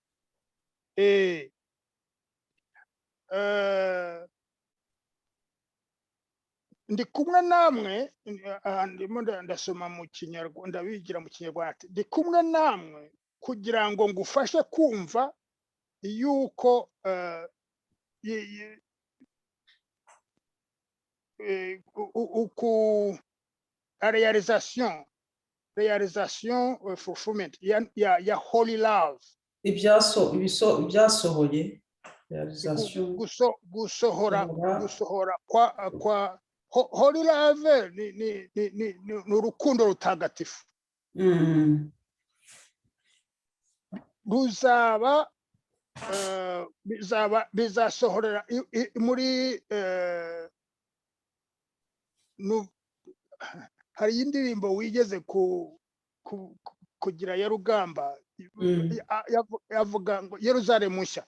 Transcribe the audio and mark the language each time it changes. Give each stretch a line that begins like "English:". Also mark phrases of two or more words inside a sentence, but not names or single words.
Kinyarwanda: Ndi kumwe namwe, ndimo ndasoma mu Kinyarwanda, bigira mu Kinyarwanda. Ndi kumwe namwe kugira ngo ngufashe kumva yuko réalisation fulfillment ya
English: holy love.
Kinyarwanda: Ibyasohoye realization gusohora kwa
English: Holy Love
Kinyarwanda: ni urukundo rutagatifu bizasohorera muri hari indirimbo wigeze kugira ya Rugamba yavuga ngo Yerusalemu nshya